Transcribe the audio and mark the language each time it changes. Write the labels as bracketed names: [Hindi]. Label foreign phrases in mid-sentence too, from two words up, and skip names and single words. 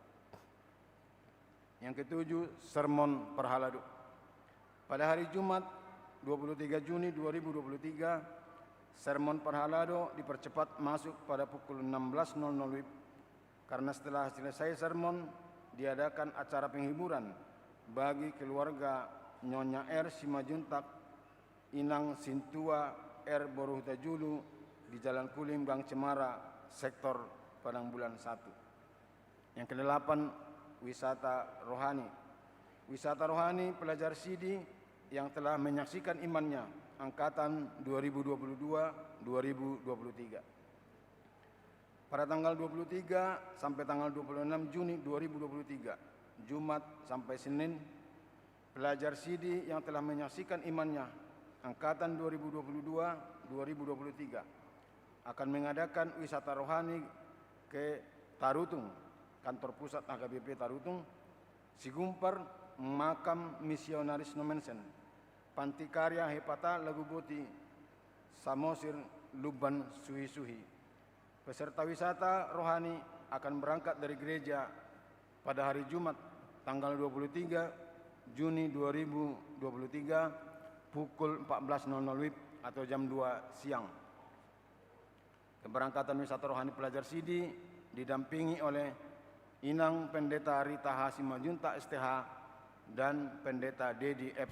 [Indonesian] Yang ketujuh, Sermon Perhalado. Pada hari Jumat 23 Juni 2023, Sermon Perhalado dipercepat masuk pada pukul 16.00 WIB karena setelah selesai sermon diadakan acara penghiburan bagi keluarga Nyonya R. Simajuntak, Inang Sintua R. Boruhuta Julu di Jalan Kulim, Gang Cemara, sektor Padang Bulan 1. Yang kedelapan, wisata rohani. Wisata rohani pelajar Sidi yang telah menyaksikan imannya angkatan 2022-2023. Pada tanggal 23 sampai tanggal 26 Juni 2023, Jumat sampai Senin, pelajar Sidi yang telah menyaksikan imannya angkatan 2022-2023 akan mengadakan wisata rohani ke Tarutung, kantor pusat HKBP Tarutung, Sigumpar, Makam Misionaris Nomensen, Panti Karya Hepata Laguboti, Samosir, Luban, Suhi-Suhi. Peserta wisata rohani akan berangkat dari gereja pada hari Jumat tanggal 23 Juni 2023 pukul 14.00 WIB atau jam 2 siang. Keberangkatan wisata rohani pelajar Sidi didampingi oleh Inang Pendeta Rita Hasimajunta STH dan Pendeta Dedi F.